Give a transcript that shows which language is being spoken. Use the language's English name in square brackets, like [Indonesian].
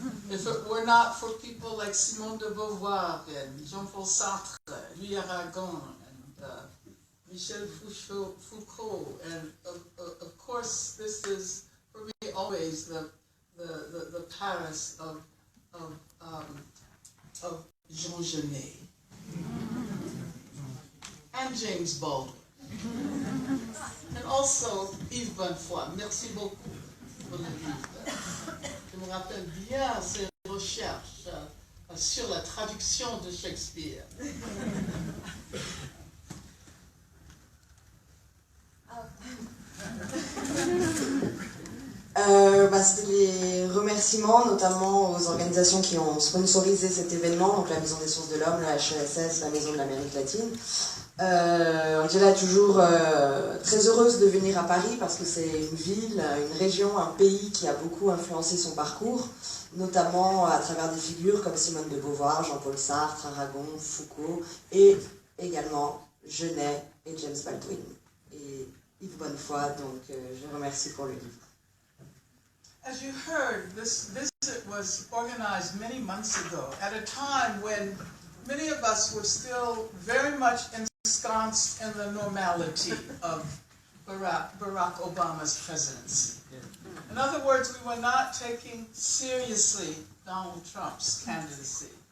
[English] If it were not for people like Simone de Beauvoir and Jean-Paul Sartre, Louis Aragon, and Michel Foucault, and of course this is for me always the Paris of Jean Genet and James Baldwin, and also Yves Bonnefoy. [French] Merci beaucoup pour le livre. Je me rappelle bien ces recherches sur la traduction de Shakespeare. C'était les remerciements notamment aux organisations qui ont sponsorisé cet événement, donc la Maison des sciences de l'homme, la HESS, la Maison de l'Amérique latine. Angela est toujours très heureuse de venir à Paris parce que c'est une ville, une région, un pays qui a beaucoup influencé son parcours, notamment à travers des figures comme Simone de Beauvoir, Jean-Paul Sartre, Aragon, Foucault, et également Genet et James Baldwin. Et Yves Bonnefoy, donc je remercie pour le livre. [English] As you heard, this visit was organized many months ago, at a time when many of us were still very much ensconced in the normality of Barack Obama's presidency. In other words, we were not taking seriously Donald Trump's candidacy.